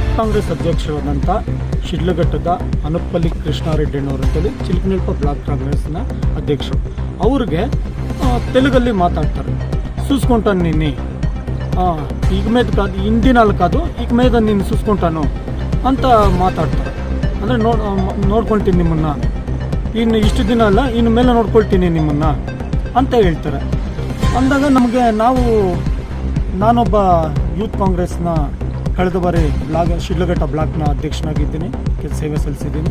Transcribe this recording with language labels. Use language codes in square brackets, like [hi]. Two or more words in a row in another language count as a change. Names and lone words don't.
[kn] ಕಾಂಗ್ರೆಸ್ ಅಧ್ಯಕ್ಷರಾದಂಥ ಶಿಡ್ಲಘಟ್ಟದ ಅನುಪ್ಪಲ್ಲಿ ಕೃಷ್ಣಾರೆಡ್ಡಿ ಅವರು ಅಂತೇಳಿ ಚಿಲಕನಲ್ಪ ಬ್ಲಾಕ್ ಕಾಂಗ್ರೆಸ್ನ ಅಧ್ಯಕ್ಷರು. ಅವ್ರಿಗೆ ತೆಲುಗಲ್ಲಿ ಮಾತಾಡ್ತಾರೆ. [te] చూసుకుంటాను నిన్ను ఇక మీద కాదు, హిందీనాలు కాదు, ఇక మీద నిన్ను చూసుకుంటాను [kn] ಅಂತ ಮಾತಾಡ್ತಾರೆ. ಅಂದರೆ ನೋಡ್ಕೊಳ್ತೀನಿ ನಿಮ್ಮನ್ನು, ಇನ್ನು ಇಷ್ಟು ದಿನ ಅಲ್ಲ ಇನ್ನು ಮೇಲೆ ನೋಡ್ಕೊಳ್ತೀನಿ ನಿಮ್ಮನ್ನು ಅಂತ ಹೇಳ್ತಾರೆ. ಅಂದಾಗ ನಮಗೆ ನಾನೊಬ್ಬ ಯೂತ್ ಕಾಂಗ್ರೆಸ್ನ ಕಳೆದ ಬಾರಿ ಶಿಡ್ಲಘಟ್ಟ ಬ್ಲಾಕ್ನ ಅಧ್ಯಕ್ಷನಾಗಿದ್ದೀನಿ, ಸೇವೆ ಸಲ್ಲಿಸಿದ್ದೀನಿ.